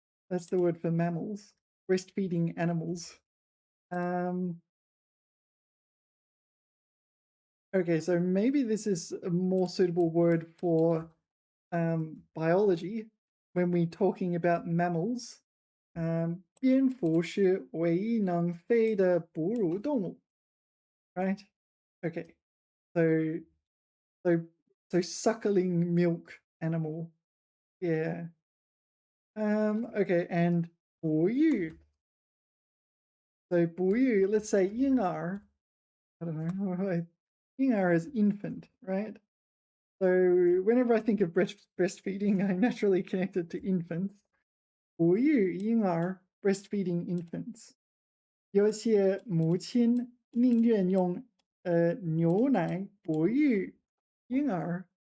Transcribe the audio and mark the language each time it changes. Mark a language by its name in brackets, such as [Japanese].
[English] That's the word for mammals. Breastfeeding animals. Okay, so maybe this is a more suitable word for biology when we're talking about mammals. [Chinese] 蝙蝠是唯一能飞的哺乳动物, [English] right? Okay, so so so suckling milk animal, yeah. Okay, and 哺育. So 哺育, let's say 婴儿. I don't know. 婴儿 is infant, right? So whenever I think of breastfeeding, I naturally connect it to infants. [Chinese] 哺育婴儿 [English] breastfeeding infants. [Chinese] 有些母亲宁愿用牛奶哺育婴儿.